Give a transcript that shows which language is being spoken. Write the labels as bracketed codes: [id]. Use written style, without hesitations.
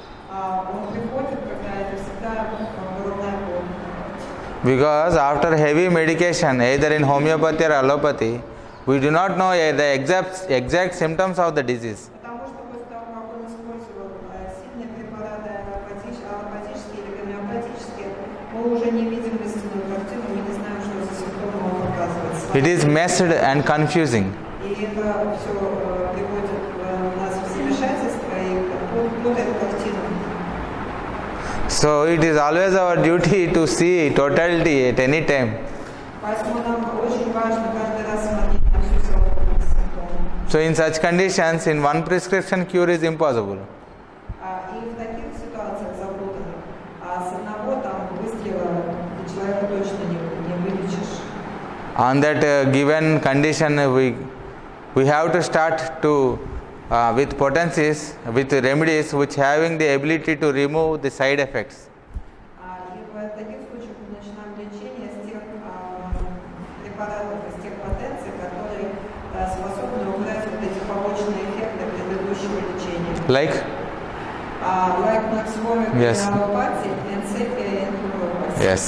[ru] он приходит, когда это всегда головная боль. [en] Because after heavy medication, either in homeopathy or allopathy, we do not know the exact symptoms of the disease. [ru] Потому что после того, как он использовал сильные препараты аллопатические или гомеопатические, мы уже не видим истинную картину, мы не знаем, что за симптомы он показывает. [en] It is messed and confusing. [ru] И это все приводит нас в замешательство и путает картину. [en] So it is always our duty to see totality at any time. [ru] Поэтому нам очень важно каждый раз смотреть на всю совокупность симптомов. [en] So in such conditions, in one prescription cure is impossible. [ru] И в таких ситуациях запутанных, с одного там выстрела ты человека точно не вылечишь. [en] On that given condition, we have to start to with potencies, with remedies which having the ability to remove the side effects. [ru] И в таких случаях мы начинаем лечение с тех препаратов, из тех потенций, которые способны убрать вот эти побочные эффекты предыдущего лечения. [en] Like? Like Naxvamik Yes. in allopathy and Sepia in homeopathy.